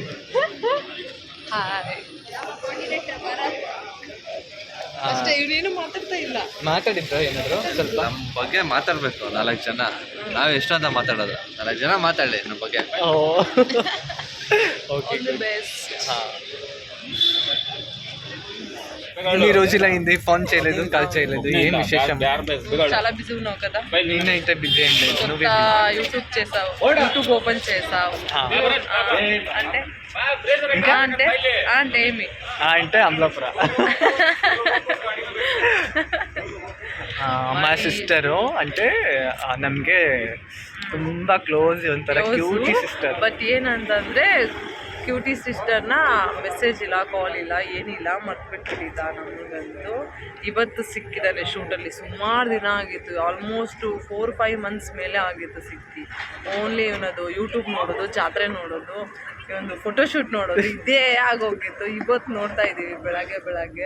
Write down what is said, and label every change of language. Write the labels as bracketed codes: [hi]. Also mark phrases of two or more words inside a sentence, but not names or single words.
[kn] ಅಷ್ಟೇ, ಇವನೇನು ಮಾತಾಡ್ತಾ ಇಲ್ಲ. ಮಾತಾಡಿದ್ರು ಏನಾದರೂ ಸ್ವಲ್ಪ ನಮ್ಮ ಬಗ್ಗೆ ಮಾತಾಡಬೇಕು 4 ಜನ. ನಾವು ಎಷ್ಟೊಂದ ಮಾತಾಡೋದು, 4 ಜನ ಮಾತಾಡಲಿ ನಮ್ಮ ಬಗ್ಗೆ. ಓಕೆ [en] All the best. [te] ಹಾಂ ఇన్ని రోజులు అయింది ఫోన్ చేయలేదు కాల్ చేయలేదు ఏం విశేషం చాలా బిజీ ఉన్నావు కదా నేనైతే బిజీ ఏం లేదు కొత్త నువ్వే యూట్యూబ్ చేసావు యూట్యూబ్ ఓపెన్ చేసావు అంటే అంటే అంటే ఏమి అంటే అమలాపుರ మా [kn] ಸಿಸ್ಟರು అంటే ನಮಗೆ ತುಂಬಾ ಕ್ಲೋಸ್ ಒಂಥರ ಕ್ಯೂಟಿ ಸಿಸ್ಟರ್ ಬಟ್ ಏನಂತಂದ್ರೆ ಕ್ಯೂಟಿ ಸಿಸ್ಟರ್ನ ಮೆಸೇಜ್ ಇಲ್ಲ ಕಾಲ್ ಇಲ್ಲ ಏನಿಲ್ಲ ಮರ್ತ್ಬಿಟ್ಟಿದ್ದ ನಮಗಂತೂ ಇವತ್ತು ಸಿಕ್ಕಿದ್ದಾನೆ ಶೂಟಲ್ಲಿ ಸುಮಾರು ದಿನ ಆಗಿತ್ತು ಆಲ್ಮೋಸ್ಟ್ 4-5 ಮಂತ್ಸ್ ಮೇಲೆ ಆಗಿತ್ತು ಸಿಕ್ಕಿ ಓನ್ಲಿ ಇವನದು ಯೂಟ್ಯೂಬ್ ನೋಡೋದು ಜಾತ್ರೆ ನೋಡೋದು ಇವೊಂದು ಫೋಟೋಶೂಟ್ ನೋಡೋದು ಇದೇ ಆಗೋಗಿತ್ತು ಇವತ್ತು ನೋಡ್ತಾ ಇದ್ದೀವಿ ಬೆಳಗ್ಗೆ